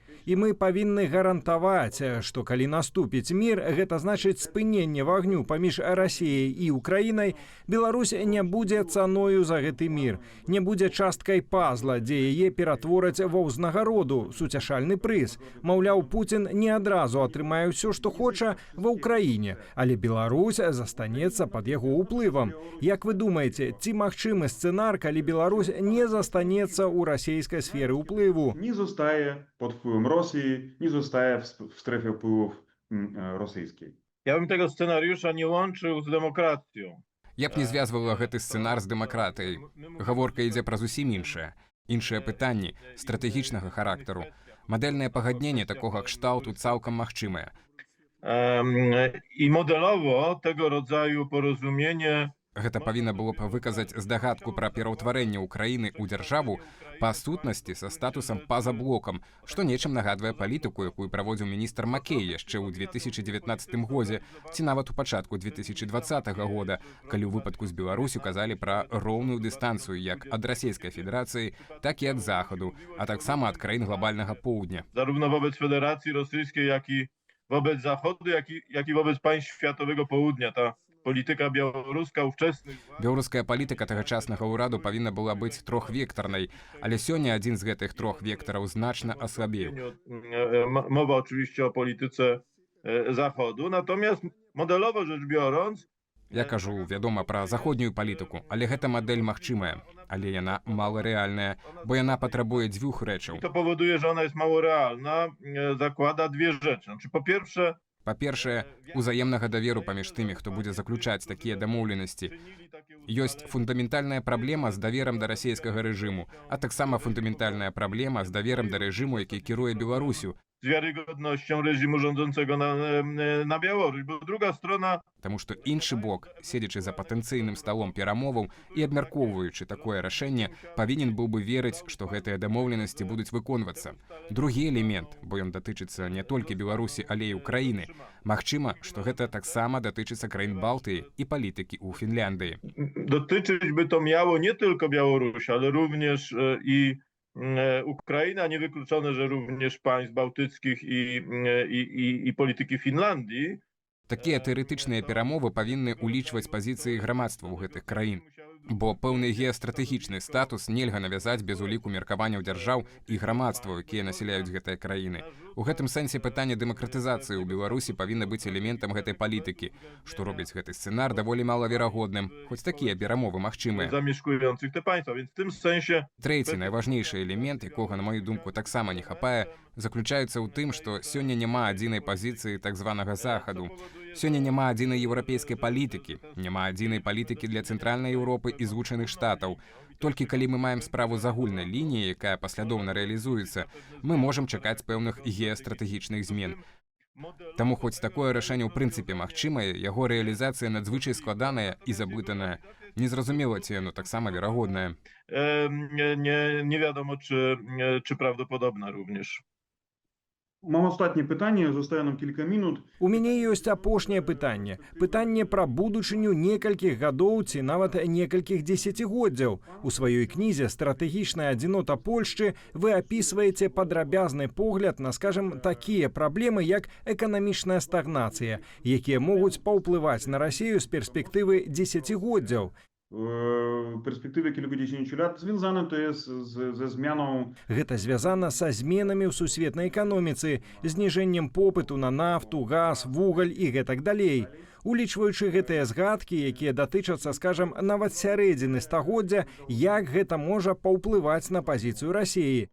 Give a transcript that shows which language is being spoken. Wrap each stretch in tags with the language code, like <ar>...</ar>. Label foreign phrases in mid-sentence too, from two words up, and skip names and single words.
<be>І мы павінны гарантаваць, што калі наступіць мір, гэта значыць спыненне вагню паміж Расіяй і Украінай, Беларусь не будзе цаною за гэты мір, не будзе часткай пазла, дзе яе ператвораць ва ўзнагароду, суцяшальны прыз. Маўляў, Пуцін не адразу атрымае ўсё, што хоча ва ўкраіне, але Беларусь застанецца пад яго ўплывам. Як вы думаеце, ці магчымы сцэнар, калі Беларусь не застанецца ў расійскай сферы ўплыву?</be> <pl>Nie zostaje pod wpływem Rosji, nie zostaje w strefie wpływów rosyjskiej. Ja bym tego scenariusza nie łączył z demokracją.</pl> <be>Я б не звязвала гэты сцэнар з дэмакратыяй. Гаворка ідзе пра зусім іншае. Іншыя пытанні стратэгічнага характару. Мадэльнае пагадненне такога кшталту цалкам магчымае.</be> <pl>I modelowo tego rodzaju porozumienie</pl> <be>Гэта павінна было б выказаць здагадку пра пераўтварэнне ўкраіны ў дзяржаву па сутнасці са статусам па-за блокам, што нечым нагадвае палітыку, якую праводзіў міністр Макей яшчэ ў 2019 годзе, ці нават у пачатку 2020 года, калі ў выпадку з Беларусю казалі пра роўную дыстанцыю як ад Расійскай Федэрацыі, так і ад Захаду, а таксама ад краін глобальнага поўдня.</be> <pl>Zarówno wobec Federacji Rosyjskiej, jak i wobec Zachodu, jak i wobec państw światowego południa. Ta polityka białoruska ówczesnych.</pl> <be>Беларуская палітыка тагачаснага ўраду павінна была быць трохвектарнай, ale сёння адзін з гэтых трох вектараў значна аслабеў.</be> <pl>Mowa oczywiście o polityce Zachodu, natomiast modelowo rzecz biorąc,</pl> <be>Я кажу, вядома, пра заходнюю палітыку, але гэта мадэль магчымая, але яна маларэальная, бо яна патрабуе дзвюх рэчаў.</be> <pl>to powoduje, że ona jest mało realna, zakłada dwie rzeczy. Znaczy, po pierwsze,</pl> <be>Па-першае, узаемнага даверу паміж тымі, хто будзе заключаць такія дамоўленасці. Ёсць фундаментальная праблема з даверам да расійскага рэжыму, а таксама фундаментальная праблема з даверам да рэжыму, які кіруе Беларусю.</be> <pl>z wiarygodnością reżimu rządzącego na Białoruś, bo druga strona.</pl> <be>Таму што іншы бок, седзячы за патэнцыйным сталом перамоваў і абмяркоўваючы такое рашэнне, павінен быў бы верыць, што гэтыя дамоўленасці будуць выконвацца. Другі элемент, бо ён датычыцца не толькі Беларусі, але і Украіны. Магчыма, што гэта таксама датычыцца краін Балтыі і палітыкі ў Фінляндыі.</be> <pl>Dotyczyć by to miało nie tylko Białoruś, ale również i Ukraina, niewykluczone, że również państw bałtyckich i polityki Finlandii.</pl> <be>Такія тэарэтычныя перамовы павінны ўлічваць пазіцыі грамадства ў гэтых краін. Бо пэўны геастратэгічны статус нельга навязаць без уліку меркаванняў дзяржаў і грамадстваў, якія насяляюць гэтыя краіны. У гэтым сэнсе пытанне дэмакратызацыі ў Беларусі павінна быць элементам гэтай палітыкі, што робіць гэты сцэнар даволі малаверагодным, хоць такія перамовы магчымыя.</be> <pl>Zamieszkujących te państwa, więc w tym sensie.</pl> <be>Трэці найважнейшы элемент, якога, на маю думку, таксама не хапае, заключаецца ў тым, што сёння няма адзінай пазіцыі так званага Захаду. Сёння няма адзінай еўрапейскай палітыкі, няма адзінай палітыкі для цэнтральнай Еўропы і Злучаных Штатаў. Толькі калі мы маем справу з агульнай лініяй, якая паслядоўна рэалізуецца, мы можам чакаць пэўных геастратэгічных змен. Таму хоць такое рашэнне ў прынцыпе магчымае, яго рэалізацыя надзвычай складаная і заблытаная. Незразумела, ці яно таксама верагоднае.</be> <pl>Nie wiadomo, czy prawdopodobna również. Mam ostatnie pytanie, zostaje nam kilka minut.</pl> <be>У мяне ёсць апошняе пытанне. Пытанне пра будучыню некалькіх гадоў ці нават некалькіх дзесяцігоддзяў. У сваёй кнізе «Стратэгічная адзінота Польшчы» вы апісваеце падрабязны погляд на, скажем, такія праблемы, як эканамічная стагнацыя, якія могуць паўплываць на Расію з перспектывы дзесяцігоддзяў.</be> <pl>w perspektywie kilkudziesięciu lat związane to jest ze zmianą.</pl> <be>Гэта звязана са зменамі ў сусветнай эканоміцы, зніжэннем попыту на нафту, газ, вугаль і гэтак далей. Улічваючы гэтыя згадкі, якія датычацца, скажам, нават сярэдзіны стагоддзя, як гэта можа паўплываць на пазіцыю Расіі.</be>